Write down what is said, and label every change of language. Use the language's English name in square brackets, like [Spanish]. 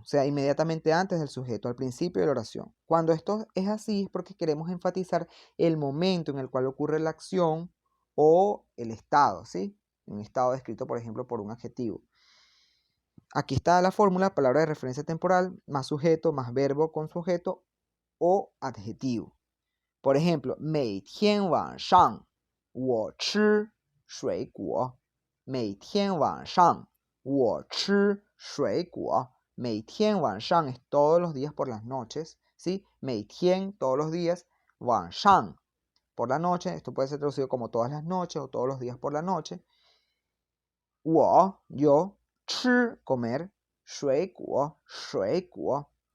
[Spanish] O sea, inmediatamente antes del sujeto, al principio de la oración. Cuando esto es así es porque queremos enfatizar el momento en el cual ocurre la acción o el estado, ¿sí? Un estado descrito, por ejemplo, por un adjetivo. Aquí está la fórmula, palabra de referencia temporal, más sujeto, más verbo con sujeto o adjetivo. Por ejemplo, [Chinese] 每天晚上我吃水果. 每天晚上我吃水果. 每天晚上 [Spanish] es todos los días por las noches, ¿sí? 每天, todos los días. 晚上, por la noche. Esto puede ser traducido como todas las noches o todos los días por la noche. 我, yo. 吃, comer. 水果, 水果.